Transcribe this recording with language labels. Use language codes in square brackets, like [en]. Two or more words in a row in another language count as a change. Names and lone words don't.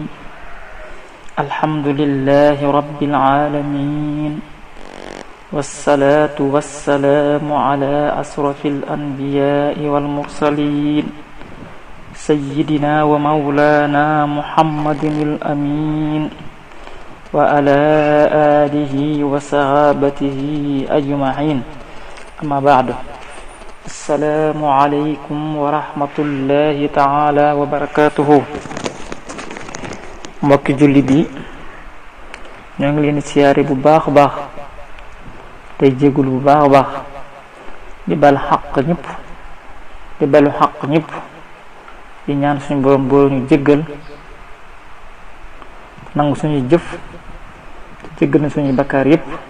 [ar] الحمد لله رب العالمين، والصلاة والسلام على أشرف الأنبياء والمرسلين، سيدنا ومولانا محمد الأمين، وعلى آله وصحابته أجمعين. أما بعد، السلام عليكم ورحمة الله تعالى وبركاته. [wo] mbokki jullit yi, ñoo ngi leen di siyaare bu baax a baax tey jégul bu baax a baax di bal xaq ñëpp, di balu xaq ñëpp, di ñaan suñu borom boo ñu jéggal, nangu suñuy jëf te jéggal na suñuy bakkaar yépp.